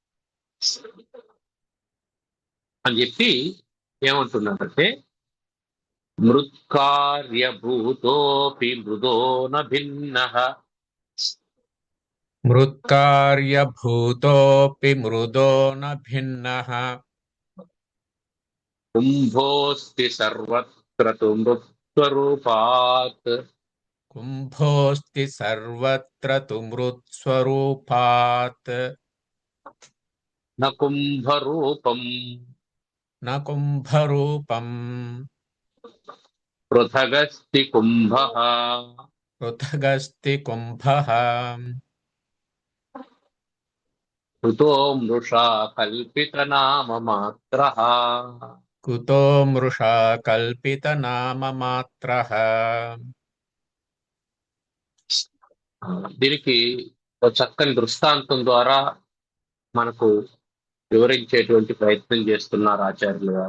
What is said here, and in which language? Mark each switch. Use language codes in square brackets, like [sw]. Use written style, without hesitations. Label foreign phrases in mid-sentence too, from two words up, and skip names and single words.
[te] అని చెప్పి ఏమంటున్నాడంటే [sa] మృత్కార్యభూతోపి మృదో న భిన్న మృత్కార్యభూతోऽपि మృదో న భిన్నః కుంభోస్తి సర్వత్ర తు మృత్స్వరూపాత్ కుంభోऽस्ति सर्वत्र तु मृत्स्वरूपात् న కుంభరూపం न कुम्भरूपम् పృథగస్తి కుంభ. पृथगस्ति कुम्भः. కుతో మృషా కల్పితనామమాత్రః. కుతో మృషా కల్పితనామమాత్రః. [te] దీనికి ఒక చక్కని దృష్టాంతం ద్వారా మనకు వివరించేటువంటి ప్రయత్నం చేస్తున్నారు ఆచార్యులు గారు.